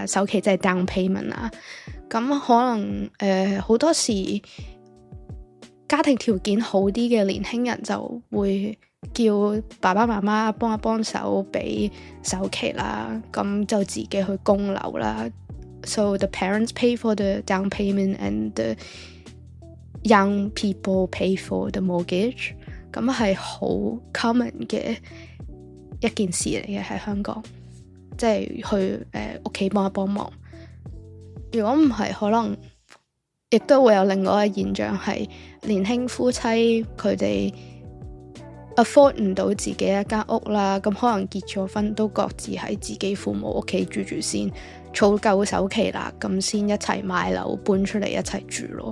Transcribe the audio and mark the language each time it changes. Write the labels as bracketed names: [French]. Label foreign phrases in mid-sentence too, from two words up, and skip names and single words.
[Cantonese] 首期即係 [English] down payment [Cantonese] 啦。咁可能好多時家庭條件好啲嘅年輕人就會叫爸爸媽媽幫手俾首期啦，咁就自己去供樓啦。 [English] So the parents pay for the down payment and the young people pay for the mortgage。 [Cantonese] 咁係好 common 嘅一件事嚟嘅喺香港，即係去屋企幫一幫忙。如果唔係，可能亦都會有另外一個現象係年輕夫妻佢哋 afford 唔到自己一間屋啦，咁可能結咗婚都各自喺自己父母屋企住住先，儲夠首期啦，咁先一齊買樓搬出嚟一齊住咯。